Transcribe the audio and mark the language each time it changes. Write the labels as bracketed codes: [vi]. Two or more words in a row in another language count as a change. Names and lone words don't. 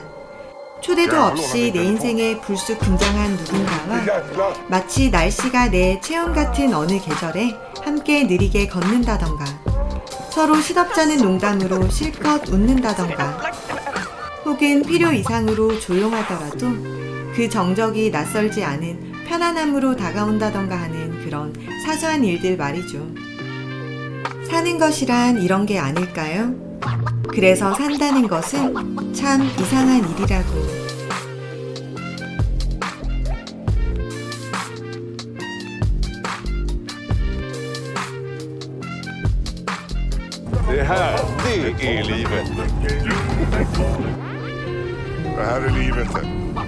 [ko] 초대도 없이 내 인생에 불쑥 등장한 누군가와 마치 날씨가 내 체온 같은 어느 계절에 함께 느리게 걷는다던가 서로 시덥잖은 농담으로 실컷 웃는다던가 혹은 필요 이상으로 조용하더라도 그 정적이 낯설지 않은 편안함으로 다가온다던가 하는 그런 사소한 일들 말이죠. 사는 것이란 이런 게 아닐까요? 그래서 산다는 것은 참 이상한 일이라고. [sv] Det här, det är livet. Det här är livet.